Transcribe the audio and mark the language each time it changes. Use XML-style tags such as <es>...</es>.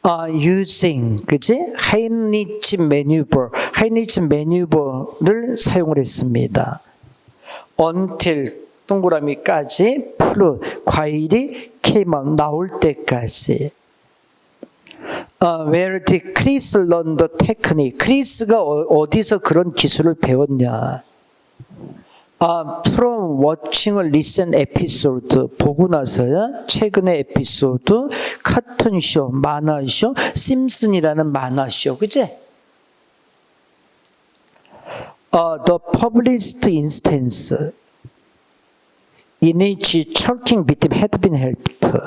<en>using,</en> <ko>그치? 하이니치 매뉴버, 하이니치 매뉴버를 사용을 했습니다.</ko> <en>until,</en> <ko>동그라미까지,</ko> <en>fruit,</en> <ko>과일이</ko> <en>came out,</en> <ko>나올 때까지.</ko> <en>Where did Chris learn the technique?</en> <ko>크리스가 어디서 그런 기술을 배웠냐?</ko> <en>From watching a recent episode,</en> <ko>보고 나서야 최근의 에피소드, 카툰쇼, 만화쇼, 심슨이라는 만화쇼, 그치?</ko> <en>The published instance in which choking victim had been helped.</en>